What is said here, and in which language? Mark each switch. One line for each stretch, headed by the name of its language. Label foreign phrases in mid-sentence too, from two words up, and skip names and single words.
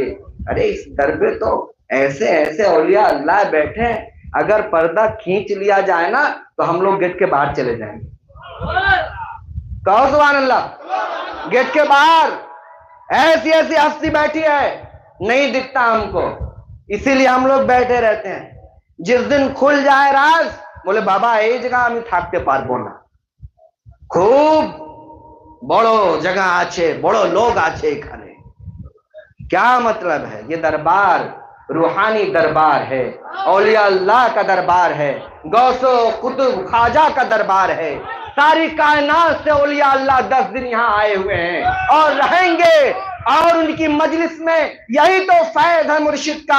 Urdu: ارے اس در پہ تو ایسے اولیاء اللہ بیٹھے ہیں، اگر پردہ کھینچ لیا جائے نا تو ہم لوگ گیٹ کے باہر چلے جائیں گے۔ کہو سبحان اللہ۔ گیٹ کے باہر ایسی ہستی بیٹھی ہے، نہیں دکھتا ہم کو، اسی لیے ہم لوگ بیٹھے رہتے ہیں۔ جس دن کھل جائے راز بولے بابا
Bangla: এই জায়গা আমি থাকতে পারবো না, খুব বড় জায়গা আছে, বড় লোক আছে এখানে।
Urdu: کیا مطلب ہے؟ یہ دربار روحانی دربار ہے، اولیاء اللہ کا دربار ہے، غوث و قطب خواجہ کا دربار ہے۔ ساری کائنات سے اولیاء اللہ 10 دن یہاں آئے ہوئے ہیں اور رہیں گے، اور ان کی مجلس میں یہی تو فیض ہے مرشد کا۔